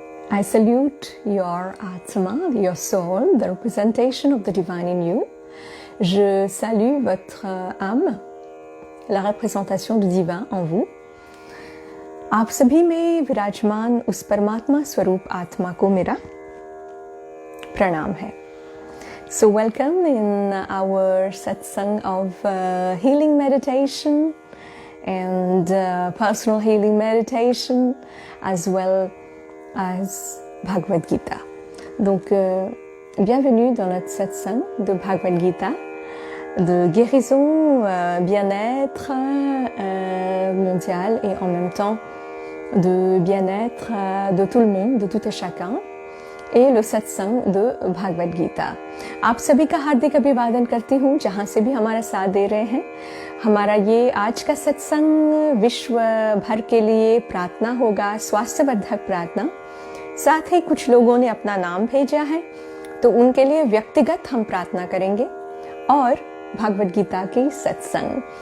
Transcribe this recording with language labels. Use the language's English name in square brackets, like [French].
[English] I salute your Atma, your soul, the representation of the divine in you. [French] Je salue votre âme, la représentation du divin en vous. [Hindi] आप सभी में विराजमान उस परमात्मा स्वरूप आत्मा को मेरा प्रणाम है. [English] So welcome in our satsang of healing meditation and personal healing meditation as well as Bhagavad Gita. [French] Donc, bienvenue dans notre satsang de Bhagavad Gita, de guérison, bien-être mondial et en même temps de bien-être de tout le monde, de tout et chacun, et le satsang de Bhagavad Gita. [Hindi] आप सभी का हार्दिक अभिवादन करती हूँ जहाँ से भी हमारा साथ दे रहे हैं. हमारा ये आज का सत्संग विश्व भर के लिए प्रार्थना होगा, स्वास्थ्यवर्धक प्रार्थना. साथ ही कुछ लोगों ने अपना नाम भेजा है तो उनके लिए व्यक्तिगत हम प्रार्थना करेंगे और भगवद गीता की सत्संग.